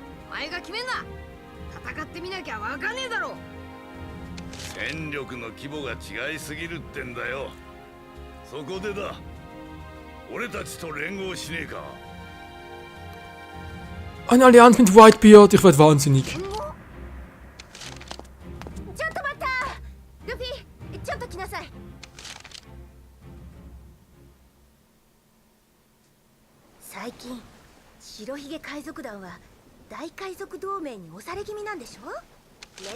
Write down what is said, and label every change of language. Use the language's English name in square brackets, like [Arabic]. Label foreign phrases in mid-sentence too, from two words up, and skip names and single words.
[Japanese] 前が決めんな。戦ってみなきゃわかんねえだろ。戦力の規模が違いすぎるってんだよ。そこでだ、俺たちと連合しねえか。 [German] Eine Allianz mit Whitebeard, ich werd wahnsinnig. [Japanese] ちょっと待った。ルフィ、ちょっと来なさい。最近白ひげ海賊団は大海賊同盟に押され気味なんでしょ。